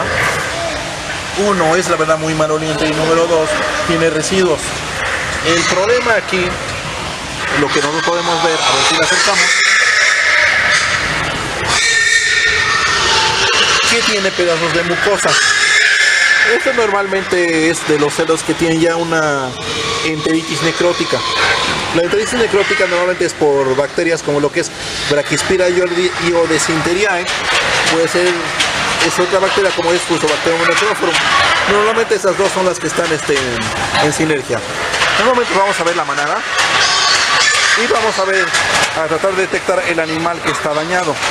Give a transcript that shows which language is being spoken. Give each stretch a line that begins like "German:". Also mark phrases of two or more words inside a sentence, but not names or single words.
Spanish: Uno, es la verdad muy maloliente y número dos, tiene residuos. El problema aquí, lo que nosotros podemos ver, a ver si la acercamos, que tiene pedazos de mucosa. Esto normalmente es de los cerdos que tienen ya una enteritis necrótica. La enteritis necrótica normalmente es por bacterias como lo que es Brachyspira iodesinteriae, puede ser es otra bacteria como es Fusobacterium monocroforum. Normalmente esas dos son las que están en sinergia. Normalmente vamos a ver la manada y vamos a tratar de detectar el animal que está dañado.